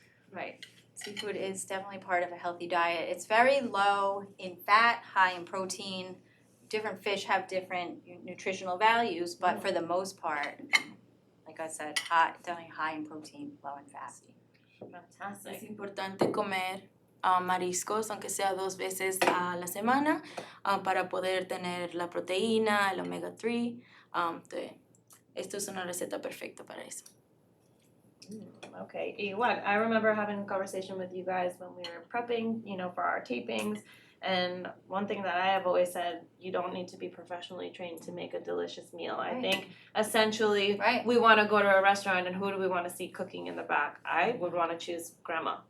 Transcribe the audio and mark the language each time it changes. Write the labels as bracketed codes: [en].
[en] Right. Seafood is definitely part of a healthy diet. It's very low in fat, high in protein. Different fish have different nutritional values, but for the most part, like I said, definitely high in protein, low in fat. Fantastic. [es] es importante comer mariscos, aunque sea 2 veces a la semana, para poder tener la proteína, el omega-3. Esto es una receta perfecta para eso. [en] Okay. [es] Igual, [en] I remember having a conversation with you guys when we were prepping, for our tapings. And one thing that I have always said, you don't need to be professionally trained to make a delicious meal. I Right. think essentially Right. we want to go to a restaurant and who do we want to see cooking in the back? I would want to choose grandma.